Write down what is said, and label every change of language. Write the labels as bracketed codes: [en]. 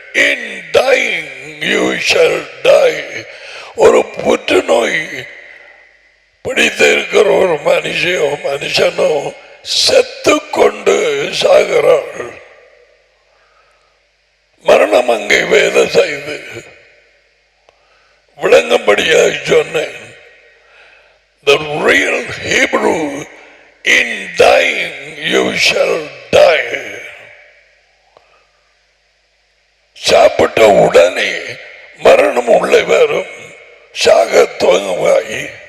[en] In dying you shall die. [ta] ஒரு புற்றுநோய் பிடித்திருக்கிற ஒரு மனுஷனோ செத்து கொண்டு சாகிறார்கள். மரணம் அங்கே வேலை செய்து விளங்கும்படியாக சொன்னேன். [en] The real Hebrew, in dying you shall die. [ta] சாப்பிட்ட உடனே மரணம் உள்ளே வரும், சாக துவங்குவாய்.